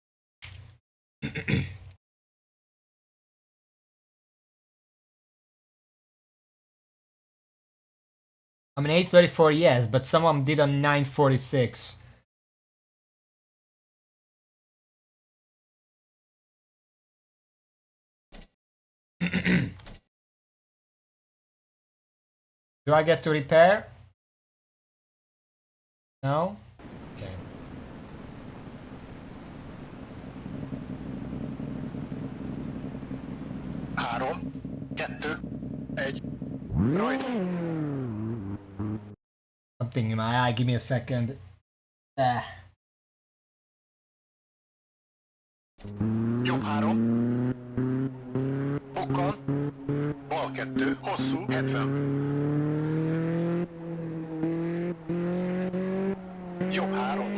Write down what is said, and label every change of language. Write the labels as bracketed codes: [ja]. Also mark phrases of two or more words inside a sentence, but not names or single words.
[en] I mean 834 yes, but some of them did on 946. Do I get to repair? No? Okay. [hu] Három, kettő, egy. Rajta. Something in my eye, give me a second. Jobb 3. Bukkan. Bal 2. Hosszú 70. Jobb 3.